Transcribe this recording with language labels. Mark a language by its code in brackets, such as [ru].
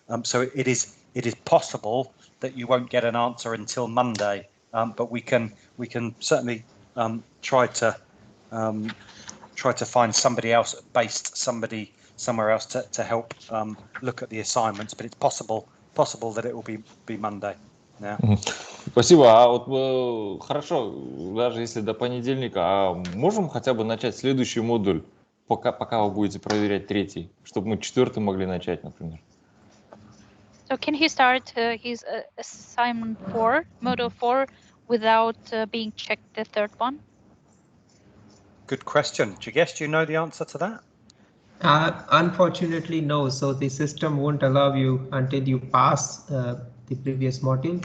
[en] So it is possible that you won't get an answer until Monday, but we can certainly try to find somebody else based somewhere else to help look at the assignments. But it's possible that it will be Monday. Yeah. [ru] Спасибо. А вот хорошо, даже если до понедельника, а можем хотя бы начать следующий модуль, пока вы будете проверять третий, чтобы мы четвертый могли начать, например? [en] So can he start his assignment 4, module 4, without being checked the third one? Good question. Jigesh, do you know the answer to that? Unfortunately, no. So the system won't allow you until you pass the previous module.